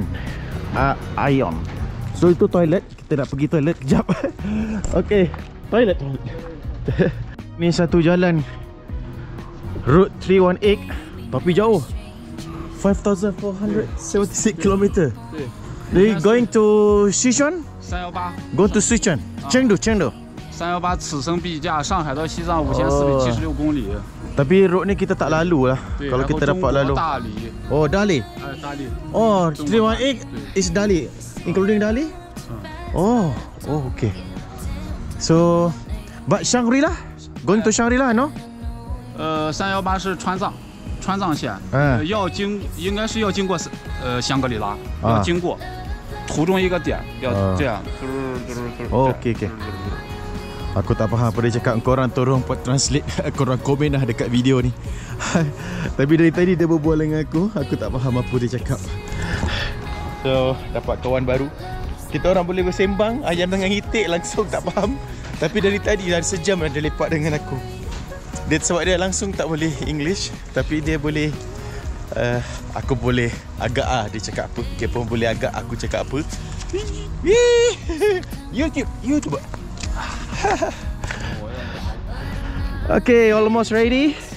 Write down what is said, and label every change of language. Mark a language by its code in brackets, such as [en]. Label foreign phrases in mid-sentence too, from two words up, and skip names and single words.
[ms] Ion. So itu toilet. Kita nak pergi toilet kejap. Okay, toilet. Ni satu jalan Route 318, tapi jauh. 5,476 km. [en] They going to Sichuan? 318， Go to Sichuan. Chengdu. [zh] 318此生必驾，上海到西藏5476公里。 [ms] Tapi road ni kita tak lalu lah. [zh] 对， [ms] Kalau [zh] 然后 [ms] kita [zh] 中 [ms] dapat [zh] 国 [ms] lalu. [zh] 大理， [en] Oh, Dali. [zh] 大理， [en] Oh, [zh] 中国 [en] 318 is Dali, including Dali? [zh] 嗯， [en] Oh, okay. So, but Shangri-La? Going to Shangri-La, no? [zh] 318 是川藏线，应该是要经过香格里拉，要经过途中一个点，要这样， [en] Oh, okay. [ms] Aku tak faham apa dia cakap. Korang tolong buat translate. Korang komen lah dekat video ni. Tapi dari tadi dia berbual dengan aku tak faham apa dia cakap. So, dapat kawan baru. Kita orang boleh bersembang. Ayam dengan itik langsung tak faham. Tapi dari tadi dah sejam dah dia lepak dengan aku. Dia sebab dia langsung tak boleh English, tapi dia boleh aku boleh agak dia cakap apa. Dia pun boleh agak aku cakap apa. [en] YouTube. Okay, almost ready.